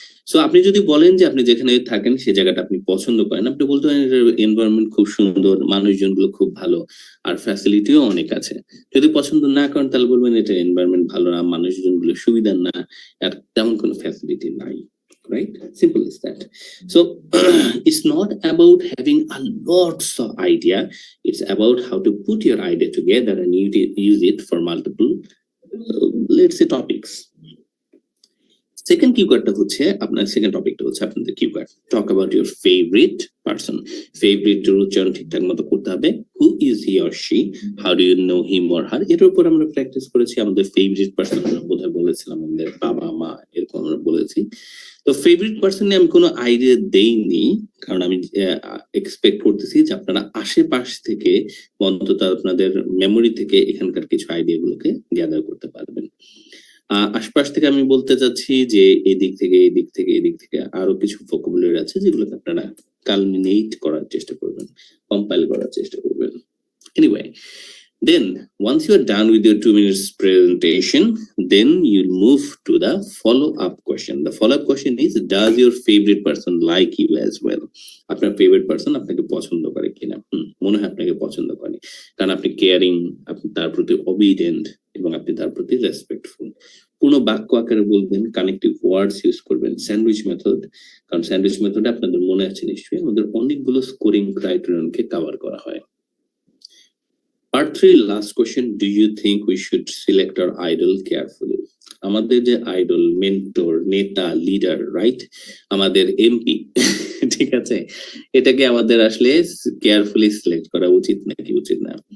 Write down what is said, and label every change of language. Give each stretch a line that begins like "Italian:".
Bangla: So আপনি যদি বলেন যে আপনি যেখানে থাকেন সেই জায়গাটা আপনি পছন্দ করেন, আপনি বলতে পারেন এনভায়রনমেন্ট খুব সুন্দর, মানুষজন গুলো খুব ভালো, আর ফ্যাসিলিটিও অনেক আছে। যদি পছন্দ না করেন তাহলে বলবেন এটা এনভায়রনমেন্ট ভালো না, মানুষজন গুলো সুবিধার না, আর তেমন কোনো ফ্যাসিলিটি নাই, right?
English: Simple as that. So it's not about having a lots of idea, it's about how to put your idea together and use it for multiple let's say topics.
Bangla: Second কিওয়ার্ডটা হচ্ছে আপনার, second টপিকটা হচ্ছে আপনাদের keyword,
English: Talk about your favourite person.
Bangla: Favourite উচ্চারণ ঠিকঠাক মতো করতে হবে।
English: who is he or she, how do you know him or her,
Bangla: এটার উপর আমরা প্র্যাকটিস করেছি। আমাদের ফেভারিট পারসন আমরা বোধহয় বলেছিলাম আমাদের বাবা মা, এরকম আমরা বলেছি। তো ফেভারিট পারসন নিয়ে আমি কোনো আইডিয়া দেইনি, কারণ আমি এক্সপেক্ট করতেছি যে আপনারা আশেপাশ থেকে, অন্তত আপনাদের মেমোরি থেকে এখানকার কিছু আইডিয়া গুলোকে গ্যাদার করতে পারবেন। আশপাশ থেকে আমি বলতে চাচ্ছি যে এদিক থেকে এদিক থেকে এদিক থেকে আরো কিছু ভোকাবুলারি আছে যেগুলোকে আপনারা কালমিনেট করার চেষ্টা করবেন, কম্পাইল করার চেষ্টা করবেন।
English: Anyway, then once you are done with your 2 minutes presentation, then you'll move to the follow-up question. The follow-up question is, does your favorite person like you as well?
Bangla: আপনার ফেভারিট পারসন আপনাকে পছন্দ করে কিনা? মনে হয় আপনাকে পছন্দ করে, কারণ আপনি কেয়ারিং, আপনি তার প্রতি অবিডেন্ট, এবং আপনি তার প্রতি রেসপেক্টফুল। পুরো বাক্য আকারে বলবেন, কানেক্টিভ ওয়ার্ডস ইউজ করবেন, স্যান্ডউইচ মেথড, কারণ স্যান্ডউইচ মেথডে আপনাদের মনে আছে নিশ্চয়ই আমাদের অনেকগুলো স্কোরিং ক্রাইটেরিয়নকে কভার করা হয়।
English: Part 3, last question, do you think we should select our idol carefully?
Bangla: আমাদের যে আইডল, মেন্টর, নেতা, লিডার, রাইট, আমাদের এমপি, ঠিক আছে, এটাকে আমাদের আসলে কেয়ারফুলি সিলেক্ট করা উচিত নাকি উচিত না?